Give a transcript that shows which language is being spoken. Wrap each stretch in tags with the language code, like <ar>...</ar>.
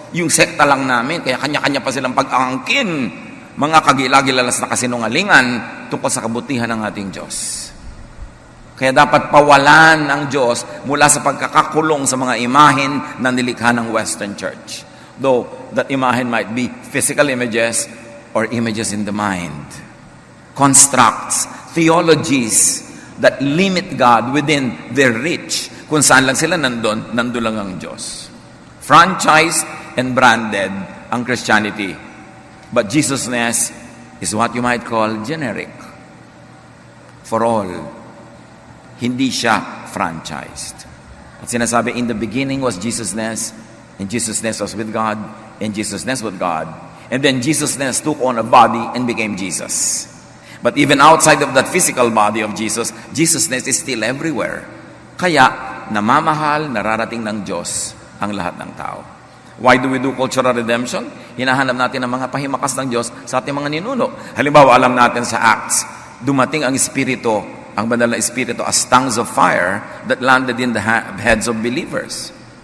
<tl>Yung sekta lang namin, kaya kanya-kanya pa silang pag-angkin. Mga kagilagilalas na kasinungalingan tungkol sa kabutihan ng ating Diyos. Kaya dapat pawalan ang Diyos mula sa pagkakakulong sa mga imahen na nilikha ng Western Church.</tl> <en>Though that imahen might be physical images or images in the mind. Constructs, theologies that limit God within their reach.</en> <tl>Kung saan lang sila nandun lang ang Diyos. Franchised and branded ang Christianity.</tl> <en>But Jesusness is what you might call generic. For all.</en> <tl>Hindi siya franchised. At sinasabi,</tl> <en>in the beginning was Jesusness, and And Jesusness was with God, and Jesusness with God. And then Jesusness took on a body and became Jesus. But even outside of that physical body of Jesus, Jesusness is still everywhere.</en> <tl>Kaya, namamahal, nararating ng Diyos ang lahat ng tao.</tl> <en>Why do we do cultural redemption?</en> <tl>Hinahanap natin ang mga pahimakas ng Diyos sa ating mga ninuno. Halimbawa, alam natin sa Acts, dumating ang Espiritu, ang banal na Espiritu,</tl> <en>as tongues of fire that landed in the heads of believers.</en>